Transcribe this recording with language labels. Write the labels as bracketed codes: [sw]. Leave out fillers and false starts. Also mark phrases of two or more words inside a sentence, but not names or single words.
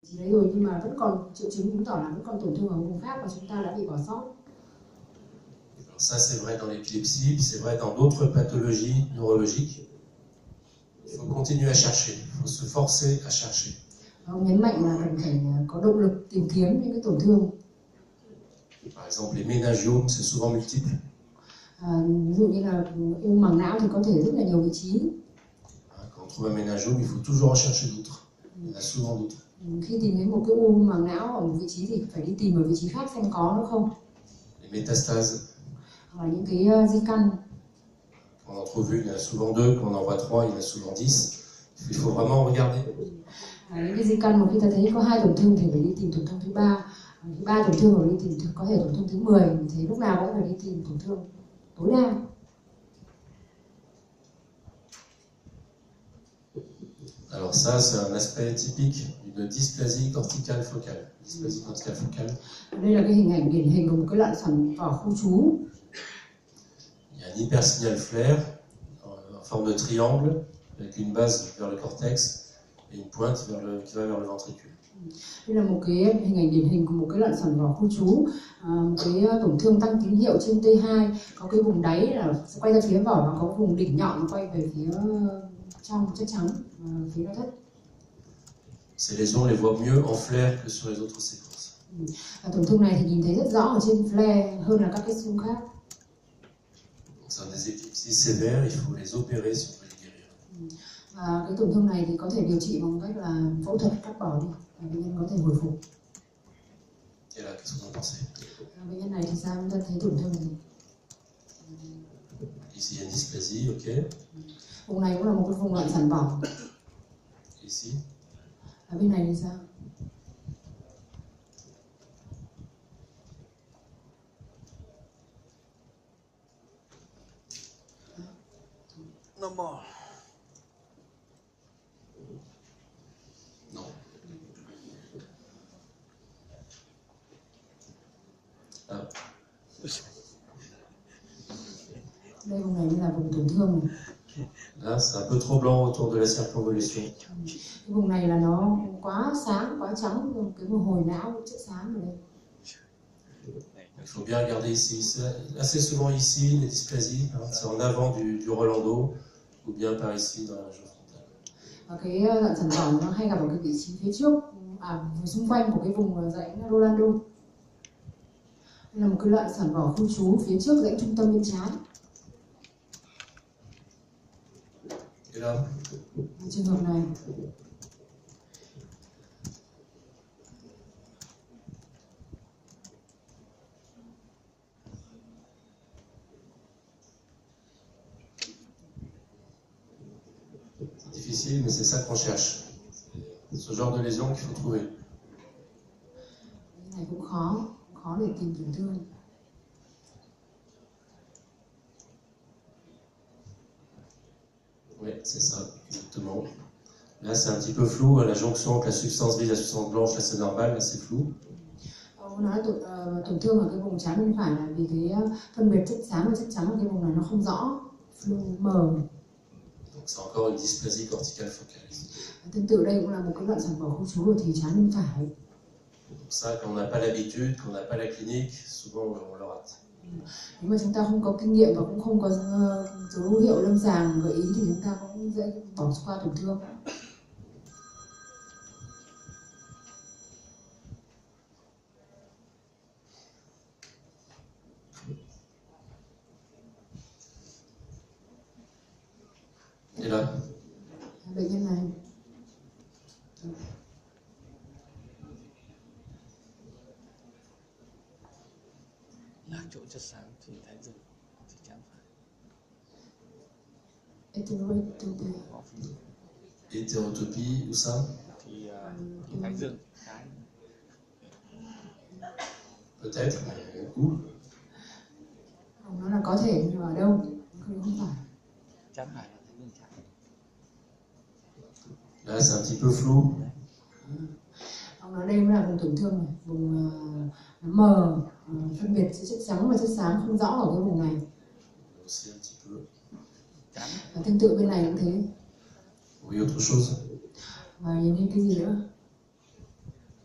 [vi] Đấy rồi, nhưng mà vẫn còn triệu chứng chứng tỏ là vẫn còn tổn thương ở vùng khác và chúng ta đã bị bỏ sót. [fr] Ça c'est vrai dans l'épilepsie, puis c'est vrai dans d'autres pathologies neurologiques. Il faut continuer à chercher, il faut se forcer à chercher. [vi] Ông nhấn mạnh là cần phải có động lực tìm kiếm những cái tổn thương. [fr] Par exemple, les méningiomes, c'est souvent multiple. [vi] Ví dụ như là u màng não thì có thể rất là nhiều vị trí. [fr] Quand on trouve un méningiome, il faut toujours en chercher d'autres. Il y en a souvent d'autres. [vi] Khi tìm thấy một cái u màng não ở một vị trí thì phải đi tìm ở vị trí khác xem có nó không. [fr] Les métastases. [vi] Hoặc là những cái di căn. [fr] Quand on en trouve une, il y en a souvent deux. Quand on en voit trois, il y en a souvent 10. Il faut vraiment regarder. [vi] Những cái di căn mà khi ta thấy có 2 tổn thương thì phải đi tìm tổn thương thứ 3. 3 tổn thương rồi đi tìm có thể tổn thương thứ 10. Thì lúc nào cũng phải đi tìm tổn thương tối đa. [fr] Alors ça, c'est un aspect typique d'une dysplasie corticale focale. Dysplasie corticale focale. [vi] Đây là cái hình ảnh điển hình của một cái loạn sản vỏ khu trú. [fr] Il y a un hypersignal flare en forme de triangle avec une base vers le cortex et une pointe qui va vers le ventricule. [vi] Đây là một cái hình ảnh điển hình của một cái loạn sản vỏ khu trú, một cái tổn thương tăng tín hiệu trên T2, có cái vùng đáy là quay ra phía vỏ và có vùng đỉnh nhọn quay về phía trong chất trắng, phía đau thất. [fr] Ces lésions, on les voit mieux en flare que sur les autres séquences. [vi] Tổn thương này thì nhìn thấy rất rõ ở trên flare hơn là các cái xung khác. [fr] C'est des épilepsies sévères, il faut les opérer si on veut les guérir. [vi] Và cái tổn thương này thì có thể điều trị bằng cách là phẫu thuật cắt bỏ đi, và bệnh nhân có thể hồi phục. [fr] Et là, qu'est-ce que vous en pensez? [vi] Bệnh nhân này thì sao, chúng ta thấy tổn thương gì? [fr] Ici, il y a une dysplasie, ok. [vi] Vùng này cũng là một cái vùng loạn sản vỏ. [fr] Ici. [vi] Ở bên này thì sao? [en] No more. [fr] Non. Ah. [vi] Đây vùng này là vùng tổn thương này. [fr] Là, c'est un peu trop blanc autour de la circonvolution. [vi] Cái vùng này là nó quá sáng, quá trắng, cái mồ hồi não chất xám ở đây. [fr] Il faut bien regarder ici. C'est assez souvent ici, les dysplasies, c'est en avant du Rolando, ou bien par ici dans la région frontale. [vi] Và cái loạn sản vỏ nó hay gặp ở cái vị trí phía trước, xung quanh của cái vùng rãnh Rolando. Đây là một cái loạn sản vỏ khu trú phía trước rãnh trung tâm bên trái. [fr] Et là, [vi] Trường hợp này. [fr] c'est difficile, mais c'est ça qu'on cherche. Ce genre de lésion qu'il faut trouver. [vi] Cái này cũng khó để tìm tổn thương. [fr] Oui, c'est ça, exactement. Là, c'est un petit peu flou, la jonction entre la substance grise et la substance blanche, là, c'est normal, là, c'est flou. [vi] Ông nói tổn thương ở cái vùng trái bên phải là vì cái phân biệt chất xám và chất trắng ở cái vùng này nó không rõ, mờ. [fr] Donc c'est encore une dysplasie corticale focale. [vi] Tương tự đây cũng là một cái loạn sản vỏ khu trú ở thì trái bên phải. [fr] Donc ça, quand on n'a pas l'habitude, quand on n'a pas la clinique, souvent on le rate. [vi] Nếu mà chúng ta không có kinh nghiệm và cũng không có dấu hiệu lâm sàng gợi ý thì chúng ta cũng dễ bỏ qua tổn thương. [fr] Et là, [vi] bệnh nhân này là chỗ chất xám thì thái dương thì chán phải. [fr] hétérotopie, où ça? [vi] Thì thái dương cái [fr] Peut-être, mais où? [vi] ông nói là có thể nhưng mà ở đâu không phải. chán phải là thái dương chán. [fr] Là, c'est un petit peu flou. [vi] Ông nói đây mới là vùng tổn thương này, vùng mờ, phân biệt giữa chất trắng và chất xám không rõ ở cái vùng này. [fr] Aussi un petit peu. [vi] Và tương tự bên này cũng thế. [fr] Oui, autre chose? [vi] Và nhìn thấy cái gì nữa?